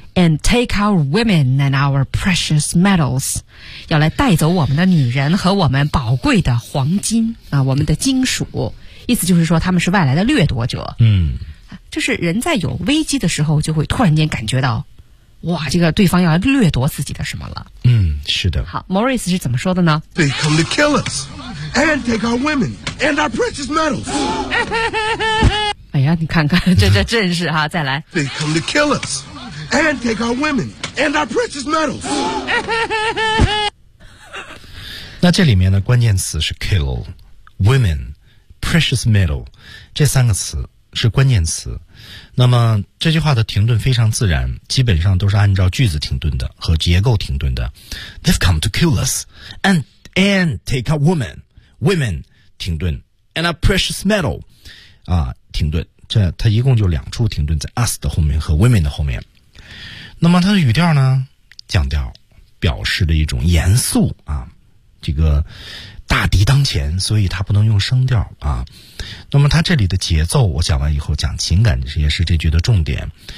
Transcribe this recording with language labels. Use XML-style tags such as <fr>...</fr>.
<en>， and take our women and our precious metals，</en> <zh>要来带走我们的女人和我们宝贵的黄金啊，我们的金属，意思就是说他们是外来的掠夺者。嗯，就是人在有危机的时候，就会突然间感觉到，哇，这个对方要来掠夺自己的什么了。嗯，是的。好 ，Maurice 是怎么说的呢</zh> <en>？They come to kill us and take our women and our precious metals 。</en> <zh>哎呀，你看看这阵势哈、啊！再来。</zh> <en>They come to kill us and take our women and our precious metals.</en> <zh>那这里面的关键词是 kill, women, precious metal 这三个词是关键词。那么这句话的停顿非常自然，基本上都是按照句子停顿的和结构停顿的。</zh> <en>They've come to kill us and take our women</en> <zh>停顿</zh> <en>and our precious metal 啊。</en> <zh>停顿，这它一共就两处停顿，在 us 的后面和 women 的后面。那么它的语调呢，降调，表示的一种严肃啊，这个大敌当前，所以它不能用声调啊。那么它这里的节奏，我讲完以后讲情感，也是这句的重点。</zh>